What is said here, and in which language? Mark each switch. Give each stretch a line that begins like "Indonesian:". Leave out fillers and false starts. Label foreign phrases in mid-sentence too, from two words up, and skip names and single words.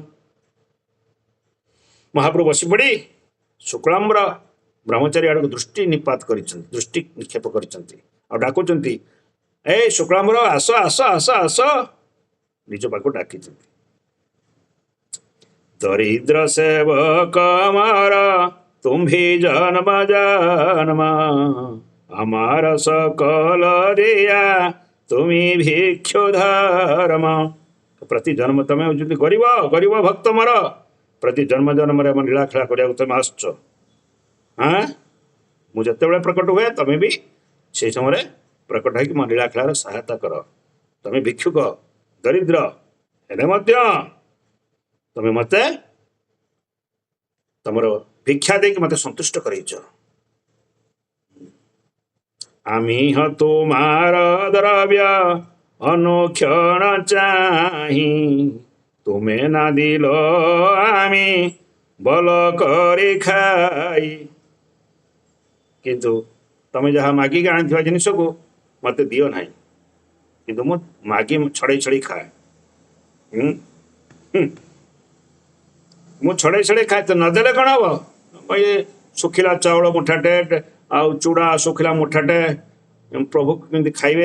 Odia: ମହାପ୍ରଭୁ ବସି ପଡ଼ି ଶୁକ୍ଳାମ୍ବର ବ୍ରହ୍ମଚାରୀ ଆଡ଼କୁ ଦୃଷ୍ଟି ନିପାତ କରିଛନ୍ତି, ଦୃଷ୍ଟି ନିକ୍ଷେପ କରିଛନ୍ତି, ଆଉ ଡାକୁଛନ୍ତି, ଏ ଶୁକ୍ଳାମ୍ବର ଆସ ଆସ ଆସ ଆସ। ନିଜ ପାଖକୁ ଡାକିଛନ୍ତି। ଦରିଦ୍ର ସେବକ ମୋର ତୁମ୍ଭି ଜନ୍ମ ଜନ୍ମ,
Bangla: আমার সকল দিয়া তুমি ভিক্ষୁ ଧର୍ମ।
Odia: ପ୍ରତି ଜନ୍ମ ତମେ ହଉଛନ୍ତି ଗରିବ ଗରିବ ଭକ୍ତ ମୋର, ପ୍ରତି ଜନ୍ମ ଜନ୍ମରେ ଆମ ଲୀଳାଖେଳା କରିବାକୁ ତମେ ଆସୁଛ। ମୁଁ ଯେତେବେଳେ ପ୍ରକଟ ହୁଏ ତମେ ବି ସେଇ ସମୟରେ ପ୍ରକଟ ହେଇକି ମୋ ଲୀଳାଖେଳାର ସହାୟତା କର। ତମେ ଭିକ୍ଷୁକ ଦରିଦ୍ର ହେଲେ ମଧ୍ୟ ତମେ ମତେ ତମର ଭିକ୍ଷା ଦେଇକି ମତେ ସନ୍ତୁଷ୍ଟ କରେଇଛ।
Bangla: আমি তোমার দ্রব্য অনুক্ষণ চাহি, তুমি না দিল আমি বল করে খাই।
Odia: କିନ୍ତୁ ତମେ ଯାହା ମାଗିକି ଆଣିଥିବା ଜିନିଷକୁ ମତେ ଦିଅ ନାହିଁ, କିନ୍ତୁ ମୁଁ ମାଗି ଛଡ଼େଇ ଛଡ଼େଇ ଖାଏ। ମୁଁ ଛଡ଼େଇ ଛଡ଼େଇ ଖାଏ, ତ ନଦେଲେ କ'ଣ ହବ? ଶୁଖିଲା ଚାଉଳ ମୁଠାଟେ ଆଉ ଚୁଡ଼ା ଶୁଖିଲା ମୁଠାଟେ ପ୍ରଭୁ କେମିତି ଖାଇବେ?